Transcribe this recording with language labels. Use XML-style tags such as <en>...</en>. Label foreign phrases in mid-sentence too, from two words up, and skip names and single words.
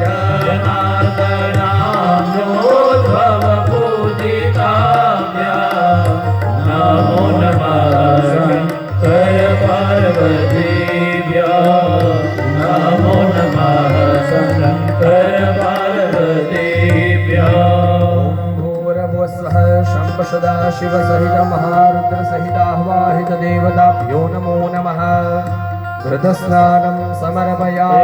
<sa>जनार्दनाम्नोद्भव पूजिताभ्याम नमो नमः शंकर पार्वतीभ्याम नमो नमः शंकर પાર્વતીભ્યામ નમો નમઃ શંકર सदा शिव सहित महारुद्र सहित आह्वाहित देवताभ्यो नमो नमः। घृतस्नानं समर्पयामि।</sa>